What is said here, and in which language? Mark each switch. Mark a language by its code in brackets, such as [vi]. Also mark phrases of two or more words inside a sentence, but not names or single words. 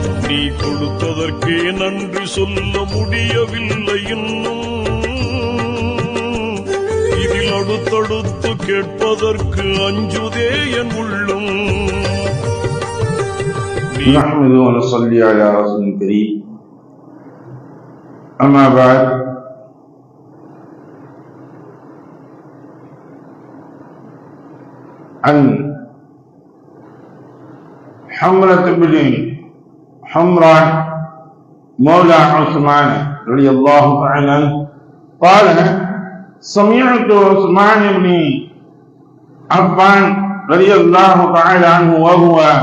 [ta] நீ கொடுத்ததற்கே நன்றி சொல்ல முடியவில்லை இன்னும். இதில் அடுத்தடுத்து கேட்பதற்கு அஞ்சுதே என் உள்ளம். [ar] نحمده ونصلي على رسول الكريم أما بعد عن حمرة بن حمران مولى عثمان رضي الله تعالى عنه قال سمعت عثمان بن عفان رضي الله تعالى عنه وهو